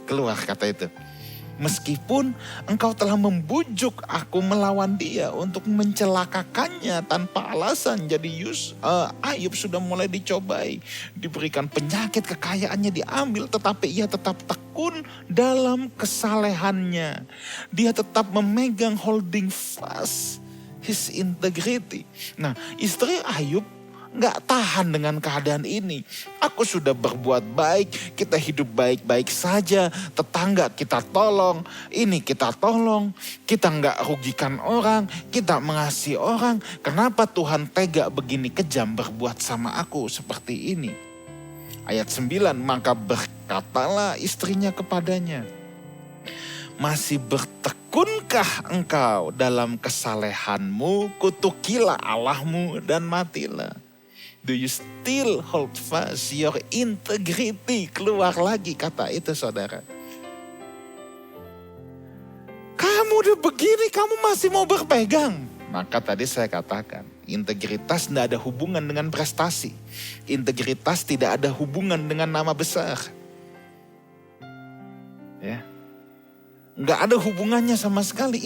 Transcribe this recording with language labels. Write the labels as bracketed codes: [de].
[id] Keluar kata itu. Meskipun engkau telah membujuk aku melawan dia untuk mencelakakannya tanpa alasan. Jadi Ayub sudah mulai dicobai. Diberikan penyakit, kekayaannya diambil. Tetapi ia tetap tekun dalam kesalehannya. Dia tetap memegang [en] holding fast his integrity. [id] Nah, istri Ayub gak tahan dengan keadaan ini. Aku sudah berbuat baik, kita hidup baik-baik saja, tetangga kita tolong, ini kita tolong, kita gak rugikan orang, kita mengasihi orang. Kenapa Tuhan tega begini kejam berbuat sama aku seperti ini? Ayat 9, maka berkatalah istrinya kepadanya, masih bertekunkah engkau dalam kesalehanmu? Kutukilah Allahmu dan matilah. [en] Do you still hold fast your integrity? [id] Keluar lagi kata itu, saudara. Kamu udah begini, kamu masih mau berpegang. Maka tadi saya katakan, integritas tidak ada hubungan dengan prestasi. Integritas tidak ada hubungan dengan nama besar. Ya, nggak ada hubungannya sama sekali.